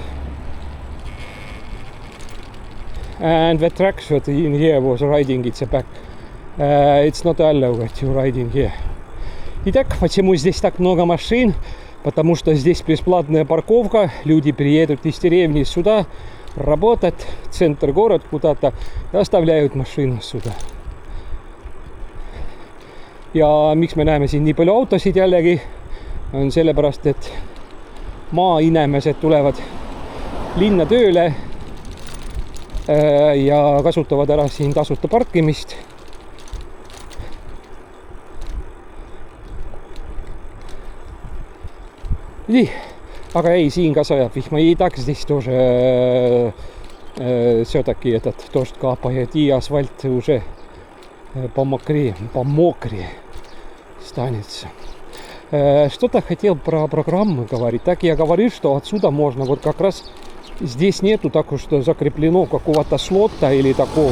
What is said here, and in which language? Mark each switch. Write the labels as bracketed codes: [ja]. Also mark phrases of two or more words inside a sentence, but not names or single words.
[en] And the truck that in here was riding its back. It's not allowed to ride in here. [ru] Итак, почему здесь так много машин? Потому что здесь бесплатная парковка. Люди приедут из деревни сюда работать, в центр города куда-то, и оставляют машину сюда. [et] Ja miks me näeme siin nii palju autosid jällegi, on sellepärast, et maainimesed tulevad linna tööle ja kasutavad ära siin tasuta parkimist. Nii, aga ei, siin ka sajab vihma. [ru] И так здесь тоже все-таки этот дождь капает, и асфальт уже помокрее станется. Что-то хотел про программу говорить. Так я говорил, что отсюда можно, вот как раз здесь нету так, что закреплено какого-то слота или такого.